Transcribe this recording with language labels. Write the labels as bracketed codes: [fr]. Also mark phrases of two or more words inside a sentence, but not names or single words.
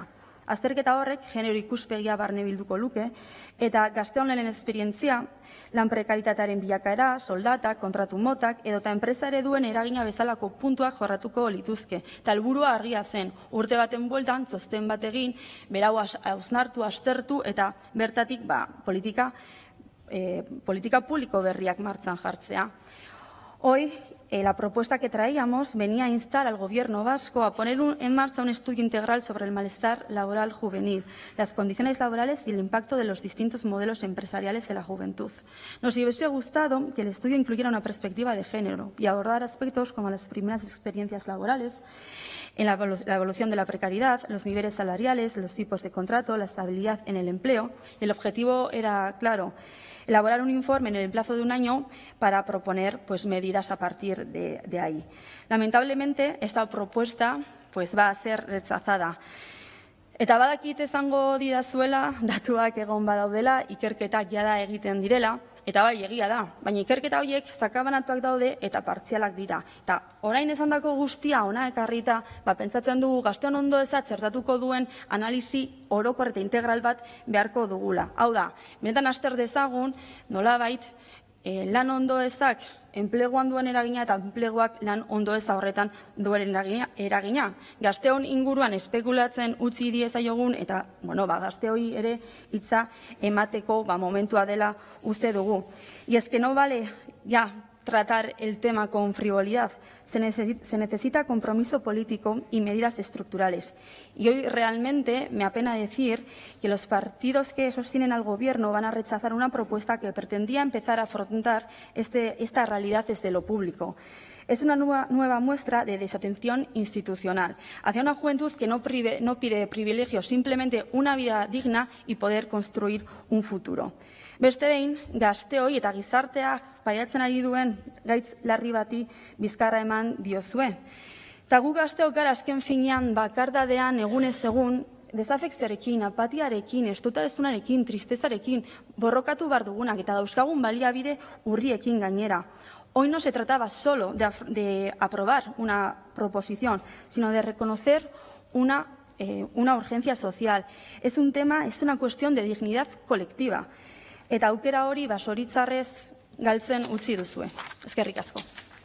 [eu] Azterketa horrek genero ikuspegia barne bilduko luke, eta gazteon lanen esperientzia, lan prekaritatearen bilakaera, soldatak, kontratu motak, edota enpresa ereduen eragina bezalako puntuak jorratuko lituzke. Eta helburua argia zen, urte baten bueltan, txosten bat egin, berau hausnartu, aztertu, eta bertatik politika publiko berriak martxan jartzea. [es] Hoi, la propuesta que traíamos venía a instar al Gobierno vasco a poner en marcha un estudio integral sobre el malestar laboral juvenil, las condiciones laborales y el impacto de los distintos modelos empresariales en la juventud. Nos hubiese gustado que el estudio incluyera una perspectiva de género y abordar aspectos como las primeras experiencias laborales, en la evolución de la precariedad, los niveles salariales, los tipos de contrato, la estabilidad en el empleo. El objetivo era claro: elaborar un informe en el plazo de un año para proponer medidas a partir de ahí. Lamentablemente, esta propuesta va a ser rechazada. [eu] Eta badakit esango didazuela, datuak egon badaudela, ikerketak jada egiten direla, eta bai, egia da, baina ikerketa horiek sakabanatuak daude eta partzialak dira. Eta orain esandako guztia hona ekarrita, pentsatzen dugu gazteon ondoeza txertatuko duen analisi orokor eta integral bat beharko dugula. Hau da, benetan azter dezagun, nolabait, lan ondoezak enpleguan duen eragina eta enpleguak lan ondoeza horretan duen eragina. Gazteon inguruan espekulatzen utzi diezaiogun eta gazteoi ere hitza emateko momentua dela uste dugu. [es] Y es que no vale ya tratar el tema con frivolidad. Se necesita compromiso político y medidas estructurales. Y hoy realmente me apena decir que los partidos que sostienen al Gobierno van a rechazar una propuesta que pretendía empezar a afrontar esta realidad desde lo público. Es una nueva muestra de desatención institucional hacia una juventud que no pide privilegios, simplemente una vida digna y poder construir un futuro. [eu] Beste behin, gazteoi eta gizarteak pairatzen ari duen gaitz larri bati bizkarra eman diozue. Eta gu gazteok gara azken finean bakardadean egunez egun, desafekzioarekin, apatiarekin, estutarezunarekin, tristezarekin, borrokatu behar dugunak eta dauzkagun baliabide urriekin gainera. [es] Hoy no se trataba solo de aprobar una proposición, sino de reconocer una urgencia social. Es un tema, es una cuestión de dignidad colectiva. [eu] Eta aukera hori basoritzarrez galtzen utzi duzue. Eskerrik asko.